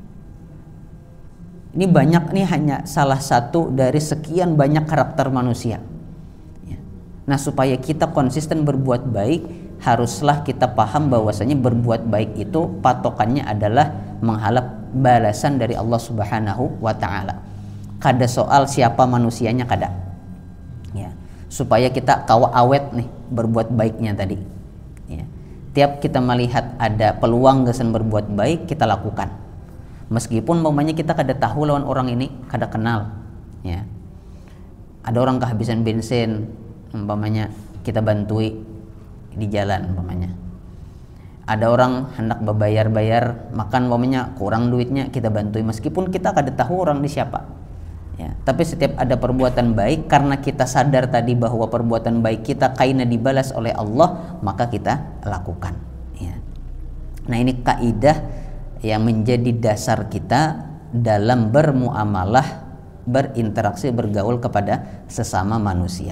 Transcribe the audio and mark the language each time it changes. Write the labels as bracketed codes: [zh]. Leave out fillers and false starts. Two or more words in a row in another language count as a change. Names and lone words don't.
[id] Ini banyak, nih hanya salah satu dari sekian banyak karakter manusia, ya. Nah supaya kita konsisten berbuat baik, haruslah kita paham bahwasanya berbuat baik itu patokannya adalah mengharap balasan dari Allah [ar] سبحانه وتعالى. [bjn] Kada soal siapa manusianya, kada, ya. Supaya kita kawa awet nih berbuat baiknya tadi, ya. Tiap kita melihat ada peluang gesan berbuat baik, kita lakukan. Meskipun umpamanya kita kada tahu lawan orang ini, kada kenal, ya. Ada orang kehabisan bensin, umpamanya kita bantui di jalan umpamanya. Ada orang hendak berbayar makan umpamanya kurang duitnya, kita bantui meskipun kita kada tahu orang ini siapa, ya. [id] Tapi setiap ada perbuatan baik, karena kita sadar tadi bahwa perbuatan baik kita kaina dibalas oleh Allah, maka kita lakukan. Ya. Nah, ini kaidah yang menjadi dasar kita dalam bermuamalah, berinteraksi, bergaul kepada sesama manusia.